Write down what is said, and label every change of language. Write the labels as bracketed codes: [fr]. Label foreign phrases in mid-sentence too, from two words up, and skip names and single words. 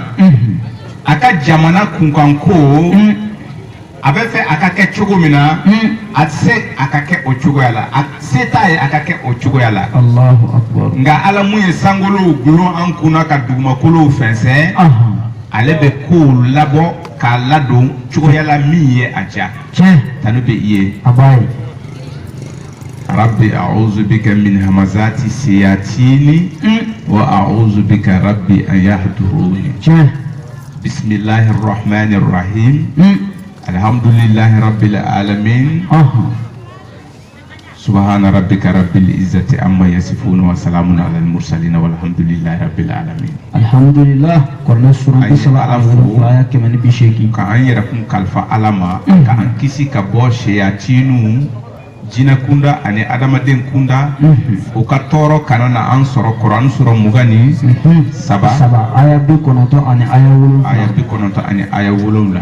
[bm] A ka jamana kunkanko a bɛ fɛ a ka kɛ cogo min na a tɛ se a ka kɛ o cogoya la a se t'a ye a ka kɛ o cogoya la. [ar] الله أكبر. [bm] Nka Ala mun ye sankolow gulon an kunna ka dugumakolow fɛnsɛn ale bɛ kow labɔ k'a ladon cogoya la min ye a diya. Tanu bɛ i ye. Abai. [ar] رب أعوذ بك من همزات الشياطين وأعوذ بك رب أن يحضرون. بسم الله الرحمن الرحيم. الحمد لله رب العالمين. سبحان ربك رب العزة عما يصفون وسلام على المرسلين والحمد لله رب العالمين. الحمد لله. Korna surah ayat kemana bisheki. [bm] Ka an yɛrɛ kun kalifa Ala ma ka an kisi ka bɔ seyatinu jinɛ kunda ani adamaden kunda o ka tɔɔrɔ kana na an sɔrɔ Kuran sura 27 ayat 9 ani ayat 9 ani ayat 7.